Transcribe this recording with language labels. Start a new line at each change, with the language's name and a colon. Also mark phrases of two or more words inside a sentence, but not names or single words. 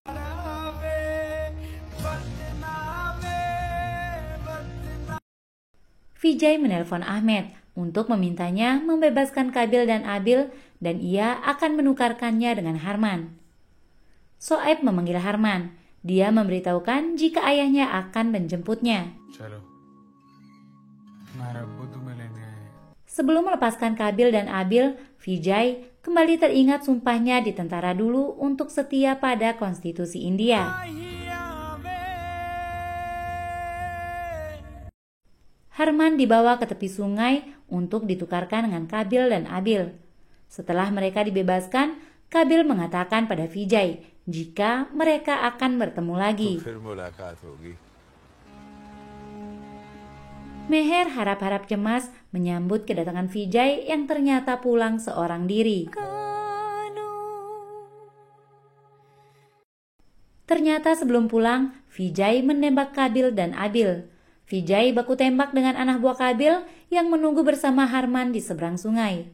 Indonesian: Vijay menelpon Ahmed untuk memintanya membebaskan Kabil dan Abil dan ia akan menukarkannya dengan Harman. Soeb memanggil Harman. Dia memberitahukan jika ayahnya akan menjemputnya.
Hindi: चलो तुम्हारा अब्बू तुम्हें लेने आए हैं।
Indonesian: Sebelum melepaskan Kabil dan Abil, Vijay kembali teringat sumpahnya di tentara dulu untuk setia pada konstitusi India. Harman dibawa ke tepi sungai untuk ditukarkan dengan Kabil dan Abil. Setelah mereka dibebaskan, Kabil mengatakan pada Vijay jika mereka akan bertemu lagi.
Hindi: फिर मुलाकात होगी।
Indonesian: Meher harap-harap cemas menyambut kedatangan Vijay yang ternyata pulang seorang diri. Ternyata sebelum pulang, Vijay menembak Kabil dan Abil. Vijay baku tembak dengan anak buah Kabil yang menunggu bersama Harman di seberang sungai.